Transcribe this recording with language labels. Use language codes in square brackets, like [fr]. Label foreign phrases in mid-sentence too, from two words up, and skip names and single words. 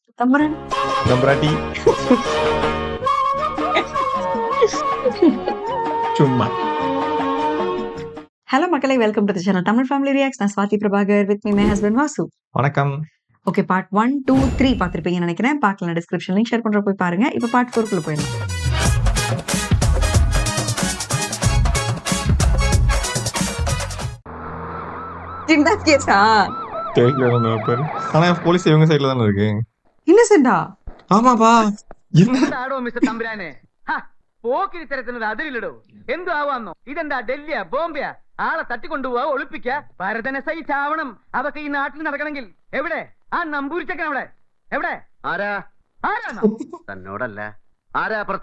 [ml] തമ്പുരാൻ തമ്പ്രാട്ടി ചുമ്മാ. [ta] ஹலோ மக்களே, [en] Welcome to the channel Tamil Family Reacts. [ta] நான் ஸ்வாதி பிரபாகர், [en] with me my husband [ta] வாசு. வணக்கம். ஓகே, பார்ட் 1, 2, 3 பார்த்திருப்பீங்கன்னு நினைக்கிறேன். பார்க்கலாம், [en] description link [ta] ஷேர் பண்ற போய் பாருங்க. இப்போ பார்ட் 4 குள்ள போயிடலாம். சின்ன கேஸா கேட்கல பேரு. ஆனா போலீஸ் இவங்க சைடுல தானே இருக்கு. இன்னசென்ட்டா? ஆமாப்பா. என்ன [ml] ആടോ മിസ്റ്റർ തമ്പുരാനെ, പോക്കിരി തരത്തിനൊരു അതിരില്ലടോ. എന്തു ആവാന്നോ? ഇതെന്താ ഡൽഹിയാ ബോംബെയാ? ആളെ തട്ടിക്കൊണ്ടുപോവാ, ഒളിപ്പിക്ക, ഭരതനെ സഹിച്ചാവണം. അതൊക്കെ ഈ നാട്ടിൽ നടക്കണമെങ്കിൽ എവിടെ ആ നമ്പൂരിച്ചക്കൻ? എവിടെ എവിടെ? ആരാ? ആരാണോ? തന്നോടല്ല. ആരാ അപ്പുറത്ത്?